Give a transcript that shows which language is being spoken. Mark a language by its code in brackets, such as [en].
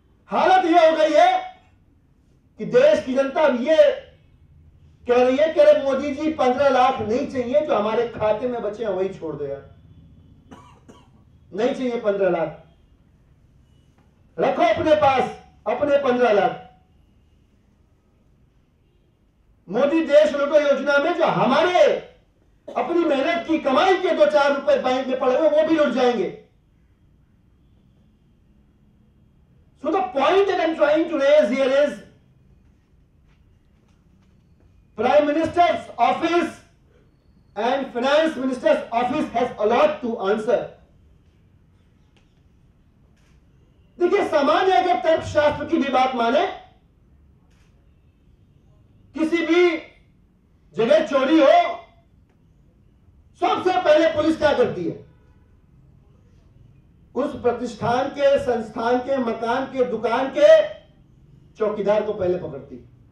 [hi] हालत यह हो गई है कि देश की जनता अब ये कह रही है कि अरे मोदी जी 15 लाख नहीं चाहिए, जो हमारे खाते में बचे हैं वही छोड़ दो यार, नहीं चाहिए 15 लाख, रखो अपने पास अपने 15 लाख। मोदी देश लूटो योजना में जो हमारे अपनी मेहनत की कमाई के 2-4 रुपए बैंक में पड़े हुए वो भी लुट जाएंगे। [en] So the point that I'm trying to raise here is Prime Minister's office and Finance Minister's office has a lot to answer. [hi] देखिए, सामान्य अगर तर्कशास्त्र की भी बात माने, किसी भी जगह चोरी हो सबसे पहले पुलिस क्या करती है? उस प्रतिष्ठान के, संस्थान के, मकान के, दुकान के चौकीदार को पहले पकड़ती।